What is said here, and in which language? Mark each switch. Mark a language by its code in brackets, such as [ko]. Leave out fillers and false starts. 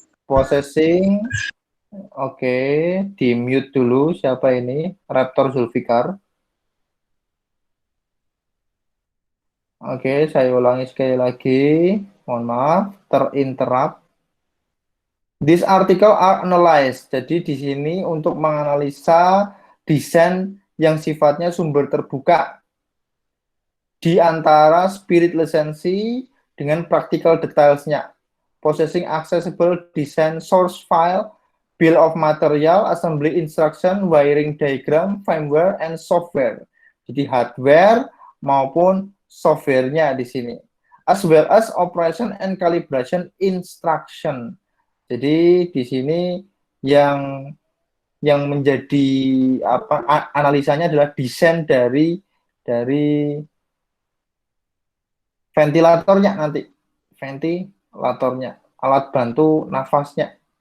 [id] Processing, oke, di mute dulu. Siapa ini? Raptor Zulfikar. Oke, saya ulangi sekali lagi. Mohon maaf, terinterrupt. [en] This article are analyzed. [id] Jadi di sini untuk menganalisa desain yang sifatnya sumber terbuka di antara spirit lisensi dengan practical detailsnya. [en] Processing accessible design source file, bill of material, assembly instruction, wiring diagram, firmware, and software. [id] Jadi hardware maupun softwarenya di sini. [en] As well as operation and calibration instruction. [id] Jadi di sini yang menjadi analisanya adalah desain dari ventilatornya nanti. Ventilatornya, alat bantu nafasnya.